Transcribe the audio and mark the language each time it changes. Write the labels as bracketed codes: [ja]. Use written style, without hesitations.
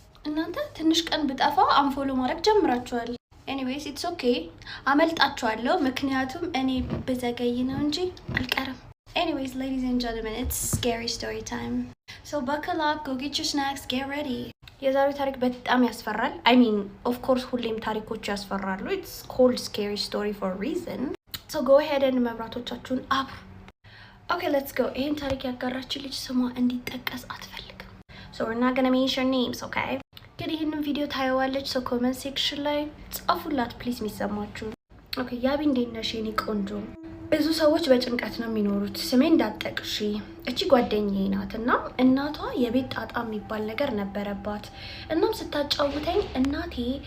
[am] እናንተ ትንሽ ቀን ብጠፋ አንፎሎ ማድረግ ጀምራችኋል። [en] ኤኒዌይስ ኢትስ ኦኬ [am] አመልጣችኋለሁ፣ ምክንያቱም እኔ በዘገይ ነው እንጂ አልቀርም። [en] Anyways, ladies and gentlemen, it's scary story time. So buckle up, go get your snacks, get ready. [am] የዛሬው ታሪክ በጣም ያስፈራል. [en] I mean, of course, [am] ሁሌም ታሪኮቹ ያስፈራሉ. [en] It's called scary story for a reason. So go ahead and [am] መብራቶቻችሁን አብሩ. [en] Okay, let's go. [am] ይሄን ታሪክ ያጋራችን ልጅ ስሟ እንዲጠቀስ አትፈልግም. [en] So we're not gonna mention names, okay? [am] ግን ይሄንን ቪዲዮ ታየዋለች። [en] So comment section [am] ላይ ጻፉላት please የሚሰማችሁ. Okay, ያቢ እንዴት ነሽ የኔ ቆንጆ? ብዙ ሰዎች በጭንቀት ነው የሚኖሩት። ስሜ እንዳትጠቅሺ። እቺ ጓደኛዬ ናትና እናቷ የቤት ጣጣ የሚባል ነገር ነበረባት። እናም ስታጫውተኝ እናቴ